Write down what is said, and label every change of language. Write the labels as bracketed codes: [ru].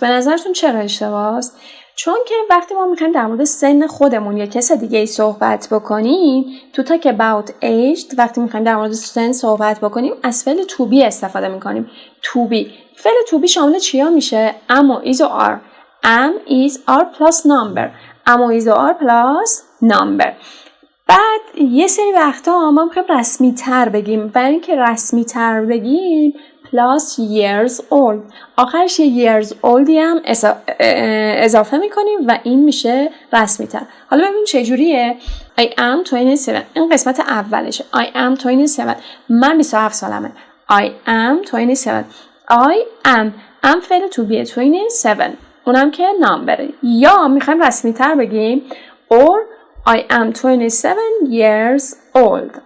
[fa] به نظرتون چرا اشتباهه؟ چون که وقتی ما میخوایم در مورد سن خودمون یا کس دیگه ای صحبت بکنیم، [en] to talk about age، [fa] وقتی میخوایم در مورد سن صحبت بکنیم از فعل to be استفاده میکنیم. [en] to be. [fa] فعل to be شامل چیا میشه؟ am و is و are. [en] am is are plus number. am و is و are plus number. [fa] بعد یه سری وقتا ما میخوایم رسمی تر بگیم. برای اینکه رسمی تر بگیم [en] plus years old. [fa] آخرش یه years oldی هم اضافه میکنیم و این میشه رسمی تر. حالا ببینیم چجوریه. [en] I am 27. [fa] این قسمت اولشه. [en] I am 27. [fa] من 27 سالمه. [en] I am 27. I am فعل to be 27. [fa] اونم که نامبره. یا میخوایم رسمی تر بگیم [en] or I am 27 years old.